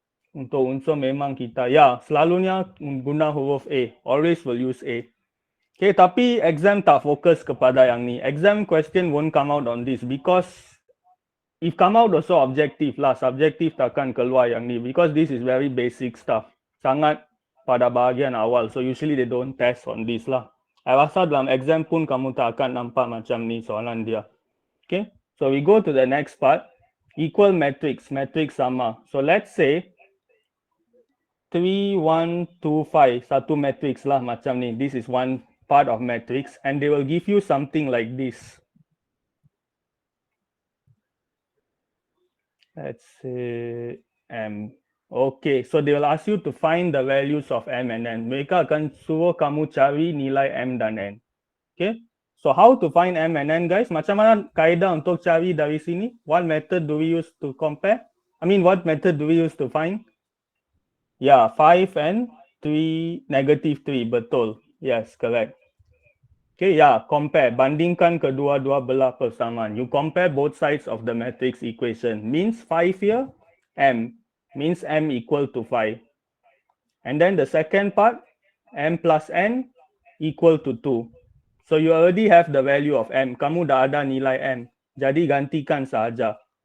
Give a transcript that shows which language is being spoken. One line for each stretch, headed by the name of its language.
Malay: Untuk unsur memang kita, selalunya guna huruf A.
English: Always will use A.
Malay: Okay, tapi exam tak fokus kepada yang ni.
English: Exam question won't come out on this because if come out also objective lah.
Malay: Subjective takkan keluar yang ni
English: because this is very basic stuff.
Malay: Sangat pada bahagian awal.
English: So usually they don't test on this lah.
Malay: I rasa dalam exam pun kamu tak akan nampak macam ni soalan dia.
English: Okay, so we go to the next part. Equal matrix,
Malay: matrix sama.
English: So let's say
Malay: 3, 1, 2, 5, satu matrix lah macam ni.
English: This is one part of matrix and they will give you something like this. Let's say M. Okay, so they will ask you to find the values of M and N.
Malay: Mereka akan suruh kamu cari nilai M dan N.
English: Okay, so how to find M and N, guys?
Malay: Macam mana kaedah untuk cari dari sini?
English: What method do we use to compare? What method do we use to find? Yeah, 5 and 3, -3, betul. Yes, correct. Okay, yeah, compare.
Malay: Bandingkan kedua-dua belah persamaan.
English: You compare both sides of the matrix equation. Means 5 here, M. Means M equal to 5. And then the second part, M plus N equal to 2. So you already have the value of M.
Malay: Kamu dah ada nilai M. Jadi gantikan sahaja.